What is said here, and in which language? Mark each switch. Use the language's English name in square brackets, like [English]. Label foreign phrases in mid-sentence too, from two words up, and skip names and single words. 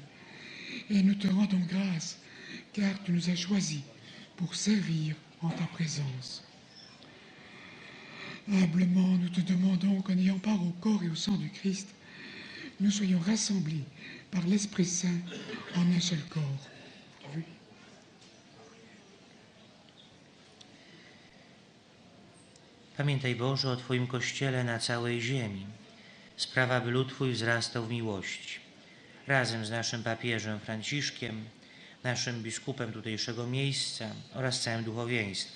[French] Et nous te rendons grâce, car tu nous as choisis pour servir en ta présence. Humblement, nous te demandons qu'en ayant part au corps et au sang du Christ, nous soyons rassemblés par l'Esprit Saint en un seul corps. [Polish] Pamiętaj, Boże, o Twoim Kościele na całej ziemi. Sprawa, by lud Twój wzrastał w miłości. Razem z naszym papieżem Franciszkiem, naszym biskupem tutejszego miejsca oraz całym duchowieństwem.